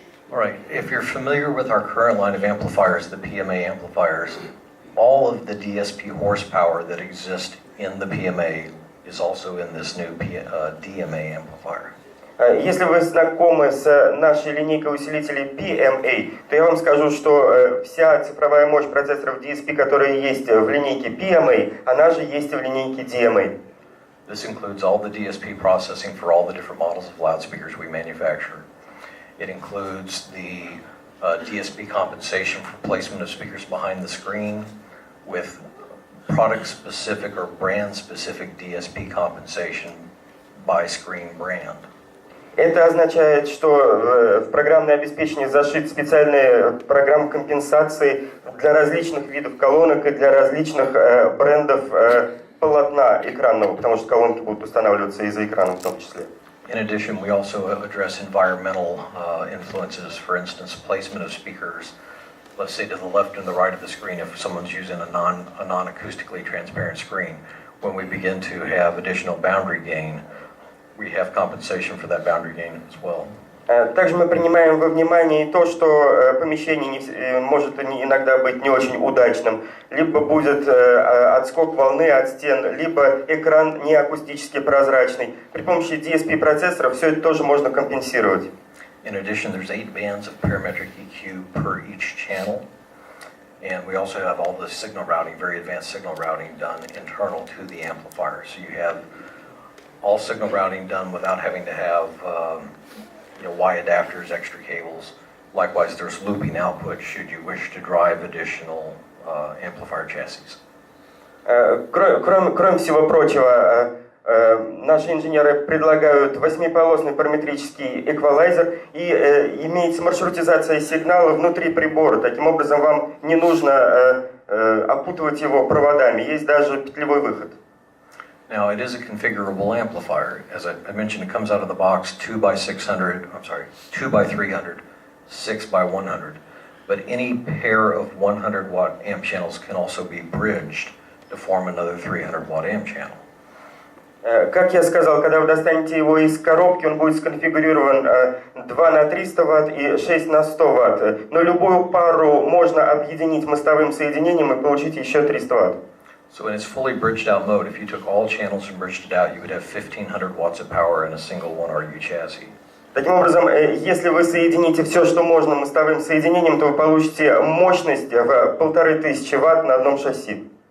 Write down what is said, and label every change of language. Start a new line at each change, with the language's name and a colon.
English: All right, if you're familiar with our current line of amplifiers, the PMA amplifiers, all of the DSP horsepower that exists in the PMA is also in this new DMA amplifier.
Russian: Если вы знакомы с нашей линейкой усилителей PMA, то я вам скажу, что вся цифровая мощь процессоров DSP, которые есть в линейке PMA, она же есть и в линейке DMA.
English: This includes all the DSP processing for all the different models of loudspeakers we manufacture. It includes the DSP compensation for placement of speakers behind the screen with product-specific or brand-specific DSP compensation by screen brand.
Russian: Это означает, что в программное обеспечение зашит специальные программы компенсации для различных видов колонок и для различных брендов полотна экранного, потому что колонки будут устанавливаться из-за экрана в том числе.
English: In addition, we also address environmental influences, for instance, placement of speakers, let's say to the left and the right of the screen if someone's using a non-acoustically transparent screen. When we begin to have additional boundary gain, we have compensation for that boundary gain as well.
Russian: Также мы принимаем во внимание и то, что помещение может иногда быть не очень удачным, либо будет отскок волны от стен, либо экран не акустически прозрачный. При помощи DSP-процессоров все это тоже можно компенсировать.
English: In addition, there's 8 bands of parametric EQ per each channel, and we also have all the signal routing, very advanced signal routing done internal to the amplifier. So you have all signal routing done without having to have Y adapters, extra cables. Likewise, there's looping output should you wish to drive additional amplifier chassis.
Russian: Кроме всего прочего, наши инженеры предлагают 8-полосный параметрический эквалайзер и имеется маршрутизация сигнала внутри прибора. Таким образом, вам не нужно опутывать его проводами. Есть даже петлевой выход.
English: Now, it is a configurable amplifier. As I mentioned, it comes out of the box 2 by 300, 6 by 100. But any pair of 100 watt amp channels can also be bridged to form another 300 watt amp channel.
Russian: Как я сказал, когда вы достанете его из коробки, он будет сконфигурирован 2 на 300 Вт и 6 на 100 Вт. Но любую пару можно объединить мостовым соединением и получить еще 300 Вт.
English: So in its fully bridged out mode, if you took all channels and bridged it out, you would have 1500 watts of power in a single 1RU chassis.
Russian: Таким образом, если вы соедините все, что можно мостовым соединением, то вы получите мощность в 1500 Вт на одном шасси.